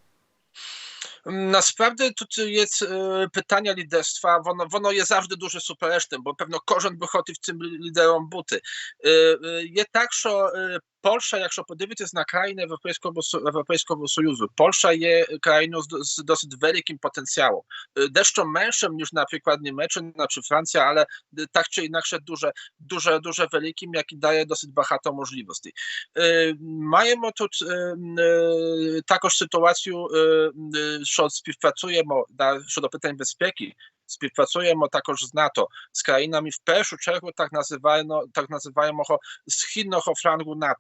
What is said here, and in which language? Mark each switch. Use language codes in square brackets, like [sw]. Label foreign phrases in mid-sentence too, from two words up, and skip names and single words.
[uk] Насправді тут є питання лідерства, воно є завжди дуже суперечним, бо певно кожен би хотів цим лідером бути. Є так, що Польща, якщо подивитись на країни Європейського Союзу, Польща є країною з досить великим потенціалом. Дещо меншим ніж, наприклад, Німеччина чи Франція, [pl] ale tak czy [uk] інакше дуже великим, який дає досить багато можливостей. Маємо тут також ситуацію, що співпрацюємо щодо питань безпеки. Співпрацюємо також з НАТО, з країнами в першу чергу так називаємого східного флангу НАТО.